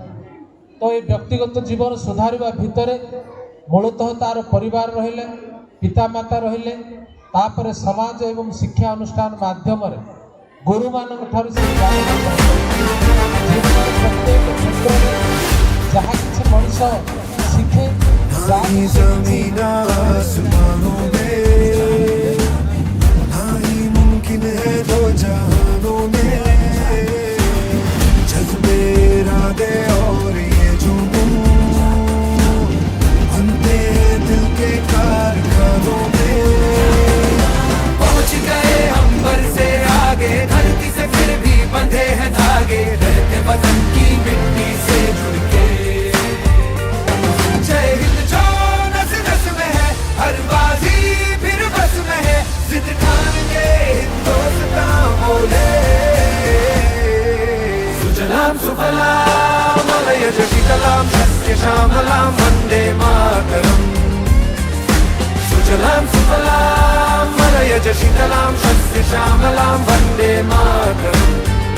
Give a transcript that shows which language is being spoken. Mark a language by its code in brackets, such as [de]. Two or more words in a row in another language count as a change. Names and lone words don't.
[or] ତ ଏ ବ୍ୟକ୍ତିଗତ ଜୀବନ ସୁଧାରିବା ଭିତରେ ମୂଳତଃ ତାର ପରିବାର ରହିଲେ, ପିତାମାତା ରହିଲେ, ତାପରେ ସମାଜ ଏବଂ ଶିକ୍ଷା ଅନୁଷ୍ଠାନ ମାଧ୍ୟମରେ ଗୁରୁମାନଙ୍କ ଠାରୁ ସେ ଜୀବନର ପ୍ରତ୍ୟେକ କ୍ଷେତ୍ରରେ ଯାହା କିଛି ମଣିଷ ଶିଖେ, [hi] नहीं ज़मीन आसमानों में, नहीं मुमकिन है दो जहानों में, जज्बे इरादे और ये जुनून बनते हैं दिल के कारखानों में। पहुंच गए हम बर से आगे, धरती से फिर भी बंधे हैं धागे, रहते वतन की मिट्टी से जुड़ के। जय हिंद जो नस नस में है, हर बाजी फिर बस में है, जिद ठान के हिंदुस्तान बोले। [sa] सुजलाम सुफलाम मलयज शीतलाम सस्य श्यामलाम वंदे मातरम। सुजलाम सुफलाम मलयज शीतलाम सस्य श्यामलाम वंदे मातरम।